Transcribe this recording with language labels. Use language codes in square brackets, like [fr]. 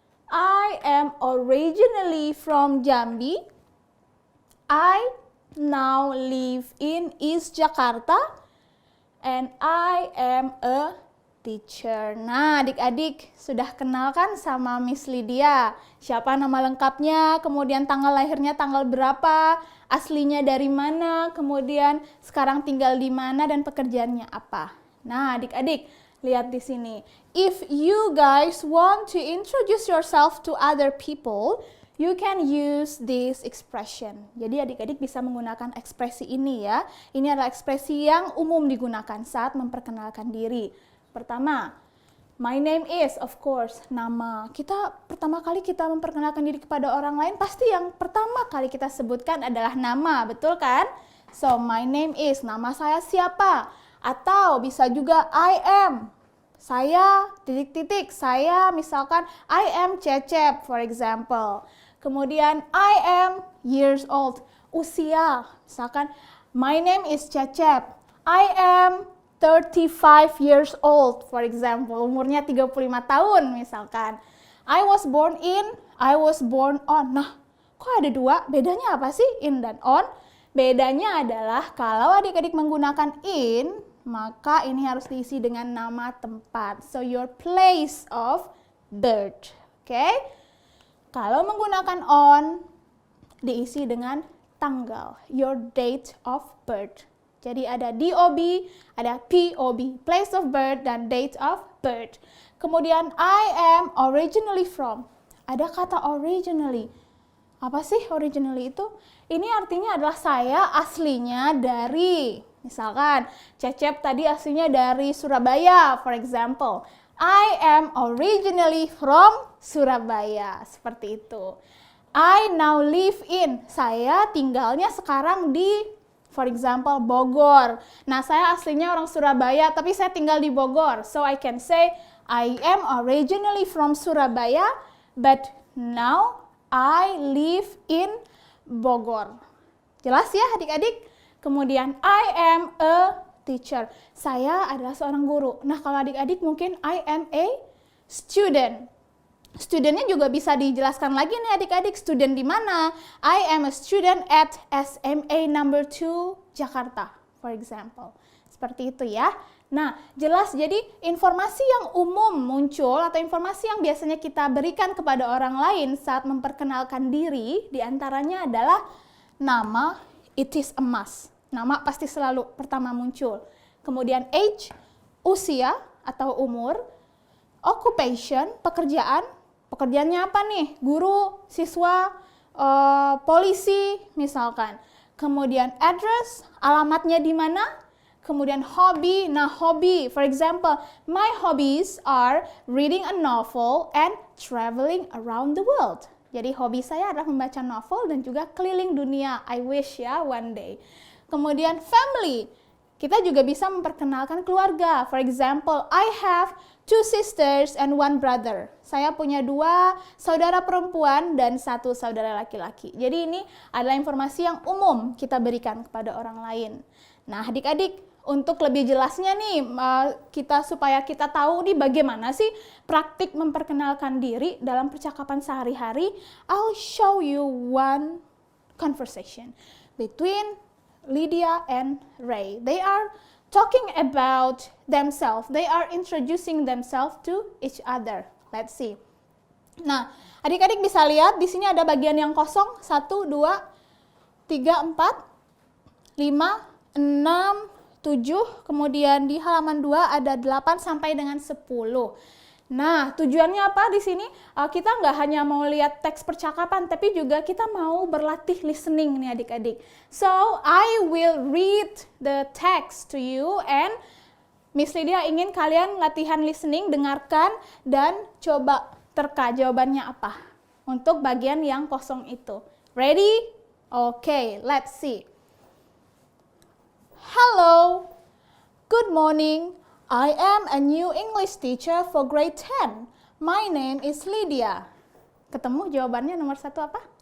[en] I am originally from Jambi. I now live in East Jakarta and I am a teacher. [id] Nah, adik-adik sudah kenal kan sama Miss Lydia? Siapa nama lengkapnya, kemudian tanggal lahirnya tanggal berapa, aslinya dari mana, kemudian sekarang tinggal di mana dan pekerjaannya apa. Nah, adik-adik lihat di sini. [en] If you guys want to introduce yourself to other people, you can use this expression. [id] Jadi adik-adik bisa menggunakan ekspresi ini ya. Ini adalah ekspresi yang umum digunakan saat memperkenalkan diri. [en] Pertama, my name is, of course, nama. [id] Pertama kali kita memperkenalkan diri kepada orang lain, pasti yang pertama kali kita sebutkan adalah nama, betul kan? [en] So, my name is, [id] nama saya siapa? Atau bisa juga [en] I am. [id] Saya, titik-titik, saya misalkan [en] I am Cecep, for example. Kemudian I am years old, usia, misalkan my name is Cecep, I am 35 years old, for example, [id] umurnya 35 tahun misalkan. [en] I was born in, I was born on. [id] Nah, kok ada dua? Bedanya apa sih in dan on? Bedanya adalah kalau adik-adik menggunakan in, maka ini harus diisi dengan nama tempat. [en] So your place of birth, okay? [id] Kalau menggunakan on, diisi dengan tanggal, [en] your date of birth. [id] Jadi ada DOB, ada POB, [en] place of birth [id] dan [en] date of birth. Kemudian I am originally from. [id] Ada kata originally. Apa sih originally itu? Ini artinya adalah saya aslinya dari, misalkan Cecep tadi aslinya dari Surabaya, [en] for example. I am originally from Surabaya, [id] seperti itu. [en] I now live in, [id] saya tinggalnya sekarang di, [en] for example, Bogor. [id] Nah, saya aslinya orang Surabaya, tapi saya tinggal di Bogor. [en] So, I can say, I am originally from Surabaya, but now I live in Bogor. [id] Jelas ya adik-adik? Kemudian, [en] I am a teacher. [id] Saya adalah seorang guru. Nah, kalau adik-adik mungkin [en] I am a student. [id] Studentnya juga bisa dijelaskan lagi nih adik-adik. Student di mana? [en] I am a student at SMA number 2 Jakarta, for example. [id] Seperti itu ya. Nah, jelas jadi informasi yang umum muncul atau informasi yang biasanya kita berikan kepada orang lain saat memperkenalkan diri, diantaranya adalah nama, [en] it is a must. [id] Nama pasti selalu pertama muncul. Kemudian age, usia atau umur, occupation, pekerjaan, pekerjaannya apa nih? Guru, siswa, polisi misalkan. Kemudian address, alamatnya di mana? Kemudian hobi, nah hobi, [en] for example, my hobbies are reading a novel and traveling around the world. [id] Jadi hobi saya adalah membaca novel dan juga keliling dunia, I wish ya one day. [en] Kemudian family, [id] kita juga bisa memperkenalkan keluarga, [en] for example, I have 2 sisters and 1 brother. [id] Saya punya 2 saudara perempuan dan 1 saudara laki-laki. Jadi ini adalah informasi yang umum kita berikan kepada orang lain. Nah adik-adik, untuk lebih jelasnya nih, supaya kita tahu nih bagaimana sih praktik memperkenalkan diri dalam percakapan sehari-hari, [en] I'll show you one conversation between Lydia and Ray. They are talking about themselves. They are introducing themselves to each other. Let's see. [id] Nah, adik-adik bisa lihat di sini ada bagian yang kosong. 1, 2, 3, 4, 5, 6, 7, kemudian di halaman 2 ada 8 sampai dengan 10. Nah, tujuannya apa di sini? Kita nggak hanya mau lihat teks percakapan, tapi juga kita mau berlatih listening nih adik-adik. [en] So, I will read the text to you and [id] Miss Lydia ingin kalian latihan listening, dengarkan, dan coba terka jawabannya apa untuk bagian yang kosong itu. [en] Ready? Okay, let's see. Hello, good morning. I am a new English teacher for grade 10. My name is Lydia. [id] Ketemu jawabannya nomor 1 apa?